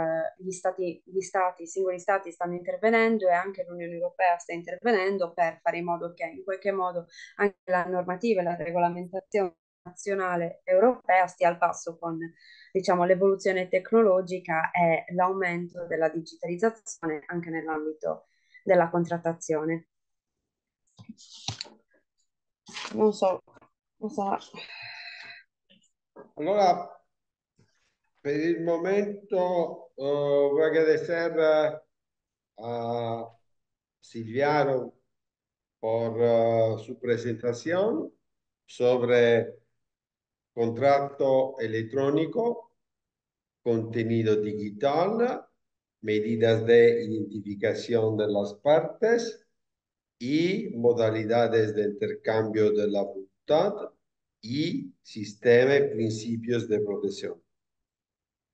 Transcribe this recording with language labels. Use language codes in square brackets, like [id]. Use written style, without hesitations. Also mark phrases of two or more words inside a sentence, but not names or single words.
[it] i singoli stati stanno intervenendo e anche l'Unione Europea sta intervenendo per fare in modo che in qualche modo anche la normativa e la regolamentazione nazionale europea stia al passo con, diciamo, l'evoluzione tecnologica e l'aumento della digitalizzazione anche nell'ambito della contrattazione. Non so cosa. Allora, per il momento [es] voy a agradecer a Silviano por su presentación sobre contrato electrónico, contenido digital, medidas de identificación de las partes y modalidades de intercambio de la voluntad y sistema y principios de protección.